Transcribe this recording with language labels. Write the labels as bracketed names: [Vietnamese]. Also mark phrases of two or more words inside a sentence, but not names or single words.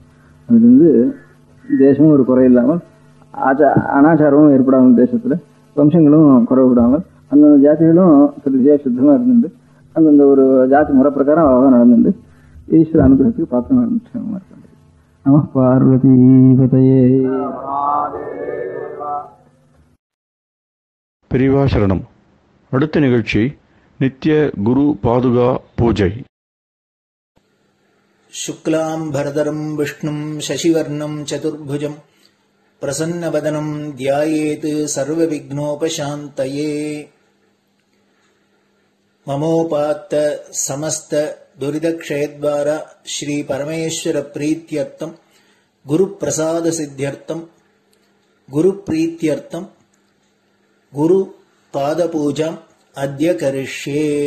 [Tamil] அதுல இருந்து தேசமும் ஒரு குறை இல்லாமல் அனாச்சாரமும் ஏற்படாமல், தேசத்துல வம்சங்களும் குறைவிடாமல் அந்தந்த ஜாதிகளும் விஜய சுத்தமா இருந்துட்டு அந்தந்த ஒரு ஜாதி முறை பிரகாரம் அழகாக நடந்துட்டு ஈஸ்வர அனுகிரகத்துக்கு பார்த்து இருக்காங்க. [Sanskrit] नम पार्वती पतये. [Tamil] பெரியவா சரணம். அடுத்த நிகழ்ச்சி நித்திய குரு பாதுகா பூஜை. [Sanskrit] शुक्लां भरदरं विष्णुं शशिवर्णं चतुर्भुजं प्रसन्नवदनं ध्यायेत् सर्वविघ्नोपशान्तये. ममोपात्त समस्त दुरितक्षयद्वारा श्री परमेश्वर प्रीत्यर्थं गुरुप्रसाद सिद्ध्यर्थं गुरुप्रीत्यर्थं गुरुपादपूजाम् अद्य करिष्ये.